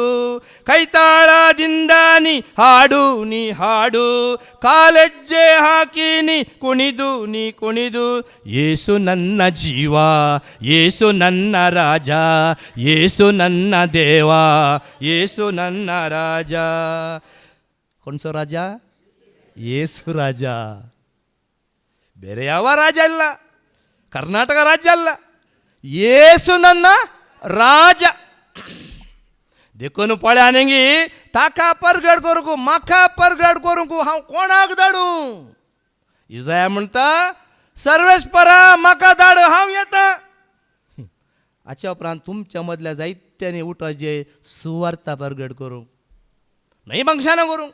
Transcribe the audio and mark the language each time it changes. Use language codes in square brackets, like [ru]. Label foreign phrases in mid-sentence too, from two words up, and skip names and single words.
[kn] ಕೈತಾಳದಿಂದ ನೀ ಹಾಡು, ನೀ ಹಾಡು, ಕಾಲೆಜ್ಜೆ ಹಾಕಿ ನೀ ಕುಣಿದು ನೀ ಕುಣಿದು. ಯೇಸು ನನ್ನ ಜೀವ, ಯೇಸು ನನ್ನ ರಾಜ, ಯೇಸು ನನ್ನ ದೇವ, ಯೇಸು ನನ್ನ ರಾಜ. [kok] कोणसो राजा? [kn] ಯೇಸು ರಾಜ. ಬೇರೆ ಯಾವ ರಾಜ ಇಲ್ಲ, ಕರ್ನಾಟಕ ರಾಜ್ಯ ಅಲ್ಲ. ಯೇಸು ನನ್ನ ರಾಜ. [kok] देखून पळ्या न्ही ताका परगट करूंक म्हाका परगट करूंक हांव कोणाक धाडू? इजाया म्हणटा सर्वेस्परा म्हाका धाड, हांव येता. हाच्या उपरांत तुमच्या मदल्या जायत्यांनी उठोवचे सुवार्ता परगट करूंक, न्हय मंगशाना करूंक.